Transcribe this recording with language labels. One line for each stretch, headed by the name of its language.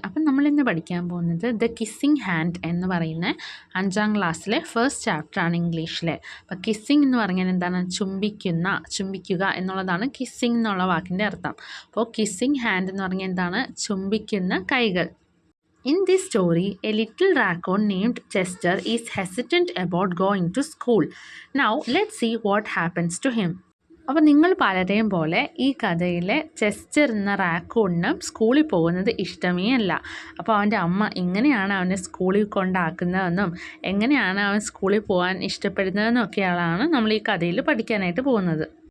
Malayalam: അപ്പം നമ്മളിന്ന് പഠിക്കാൻ പോകുന്നത് ദ കിസ്സിങ് ഹാൻഡ് എന്ന് പറയുന്ന 5ാം ക്ലാസ്സിലെ ഫസ്റ്റ് ചാപ്റ്ററാണ് ഇംഗ്ലീഷിലെ. അപ്പോൾ കിസ്സിങ് എന്ന് പറഞ്ഞാൽ എന്താണ്? ചുംബിക്കുക എന്നുള്ളതാണ് കിസ്സിങ് എന്നുള്ള വാക്കിൻ്റെ അർത്ഥം. അപ്പോൾ കിസ്സിങ് ഹാൻഡ് എന്ന് പറഞ്ഞാൽ എന്താണ്? ചുംബിക്കുന്ന കൈകൾ.
English: In this story, a little raccoon named Chester is hesitant about going to school. Now, let's see what happens to him.
Malayalam: അപ്പോൾ നിങ്ങൾ പലരെയും പോലെ ഈ കഥയിലെ ചെസ്റ്റർ എന്ന റാക്കൂണിന് സ്കൂളിൽ പോകുന്നത് ഇഷ്ടമേ അല്ല. അപ്പോൾ അവൻ്റെ അമ്മ എങ്ങനെയാണ് അവനെ സ്കൂളിൽ കൊണ്ടാക്കുന്നതെന്നും എങ്ങനെയാണ് അവൻ സ്കൂളിൽ പോകാൻ ഇഷ്ടപ്പെടുന്നതെന്നും ഒക്കെയാണ് നമ്മൾ ഈ കഥയിൽ പഠിക്കാനായിട്ട് പോകുന്നത്.